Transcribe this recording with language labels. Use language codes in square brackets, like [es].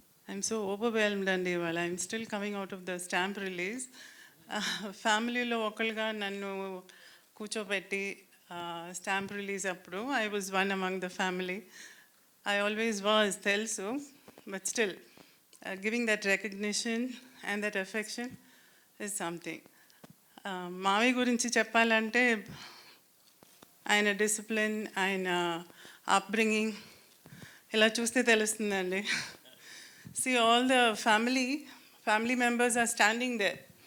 [en] I'm so overwhelmed [te] అండి ఇవాళ. [en] I'm still coming out of the stamp release. [te] ఫ్యామిలీలో ఒకళ్ళుగా నన్ను కూర్చోబెట్టి స్టాంప్ రిలీజ్ అప్పుడు [en] I was one among the family. I always was, తెలుసు, but still giving that recognition and that affection is something. [te] మావి గురించి చెప్పాలంటే ఆయన డిసిప్లిన్, ఆయన అప్బ్రింగింగ్ ఇలా చూస్తే తెలుస్తుందండి. [en] See, all the family members are standing there.